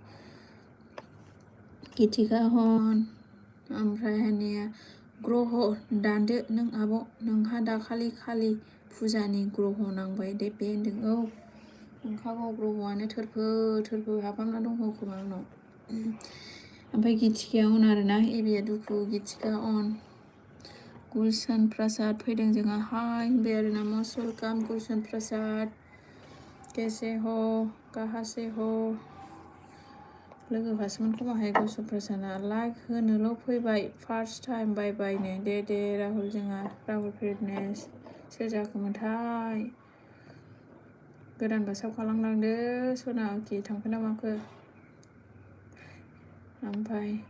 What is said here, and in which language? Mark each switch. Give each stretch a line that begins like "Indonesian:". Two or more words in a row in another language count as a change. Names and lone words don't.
Bodo: गिथिखा हन ओमफ्राय हानिया ग्रह दानदो नों आब' नोंहा दाखालि खालि फुजानि ग्रह नांबाय दे बे होनदों औ नंखागौ ग्रहआनो थोरफो हाबहाबना दङ खोमा आंनाव ओमफ्राय गिथिखाया अन आरोना एबिया दुखु गिथिखा अन गुलशन प्रसाद फैदों जोंहा हाय होनबाय आरोना
English: must welcome
Bodo: गुलशन प्रसाद
Hindi: कैसे हो कहाँ से हो
Bodo: लोगो फासमोन खोमाहाय गुलशन प्रसादा लाइक होनोल' फैबाय
English: first time
Bodo: बायनो दे राहुल जोंहा राहुल फिटनेस सोर जाखोमोनथाय गोदान बासाव खालामलांदो सना कि थांखो ना माखो ओमफ्राय